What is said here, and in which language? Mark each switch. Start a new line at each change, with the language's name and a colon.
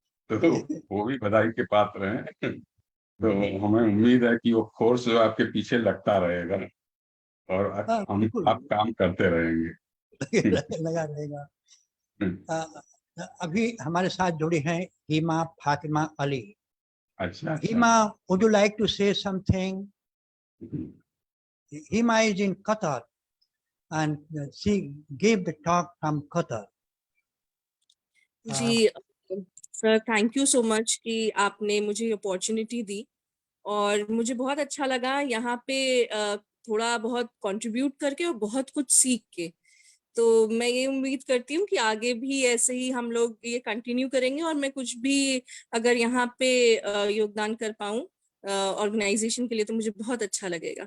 Hindi: तो वो भी बधाई के पात्र हैं। तो हमें उम्मीद है कि वो फोर्स जो आपके पीछे लगता रहेगा और हम बिल्कुल। आप काम करते रहेंगे। लगा रहेगा। अभी हमारे साथ जुड़ी हैं हीमा फातिमा अली। अच्छा,
English: Hima, would you like to say something? Hima is in Qatar and she gave the talk from Qatar.
Hindi: Ji sir,
English: thank you so much
Hindi: कि आपने मुझे अपॉर्चुनिटी दी और मुझे बहुत अच्छा लगा यहाँ पे थोड़ा बहुत कंट्रीब्यूट करके और बहुत कुछ सीख के। तो मैं ये उम्मीद करती हूँ कि आगे भी ऐसे ही हम लोग ये कंटिन्यू करेंगे और मैं कुछ भी अगर यहाँ पे योगदान कर पाऊँ ऑर्गेनाइजेशन के लिए तो मुझे बहुत अच्छा लगेगा।